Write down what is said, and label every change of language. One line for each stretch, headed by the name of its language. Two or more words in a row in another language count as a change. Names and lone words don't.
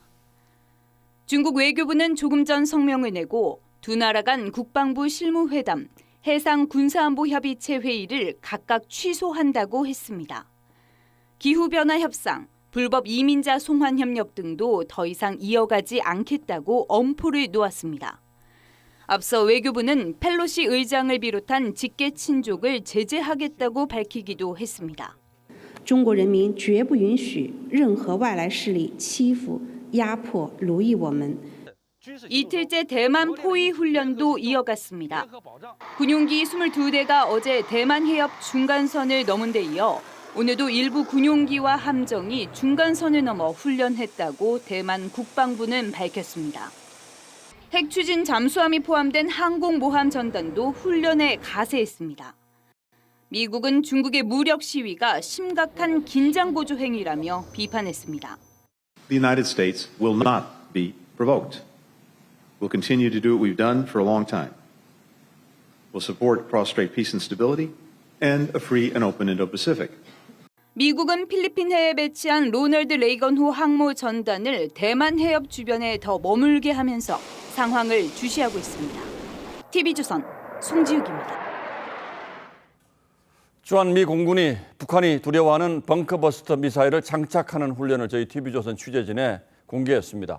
Korean: 중국 외교부는 조금 전 성명을 내고 두 나라 간 국방부 실무회담, 해상 군사안보 협의체 회의를 각각 취소한다고 했습니다. 기후변화 협상, 불법 이민자 송환 협력 등도 더 이상 이어가지 않겠다고 엄포를 놓았습니다. 앞서 외교부는 펠로시 의장을 비롯한 직계 친족을 제재하겠다고 밝히기도 했습니다.
Chinese: 中国人民绝不允许任何外来势力欺负、压迫、奴役我们。
Korean: 이틀째 대만 포위 훈련도 이어갔습니다. 군용기 22대가 어제 대만 해협 중간선을 넘은 데 이어 오늘도 일부 군용기와 함정이 중간선을 넘어 훈련했다고 대만 국방부는 밝혔습니다. 핵 추진 잠수함이 포함된 항공모함 전단도 훈련에 가세했습니다. 미국은 중국의 무력 시위가 심각한 긴장 고조 행위라며 비판했습니다.
English: The United States will not be provoked. We'll continue to do what we've done for a long time. We'll support cross-strait peace and stability and a free and open Indo-Pacific.
Korean: 미국은 필리핀 해에 배치한 로널드 레이건호 항모 전단을 대만 해협 주변에 더 머물게 하면서 상황을 주시하고 있습니다. TV조선 송지욱입니다. 주한미 공군이 북한이 두려워하는 벙커버스터 미사일을 장착하는 훈련을 저희 TV조선 취재진에 공개했습니다.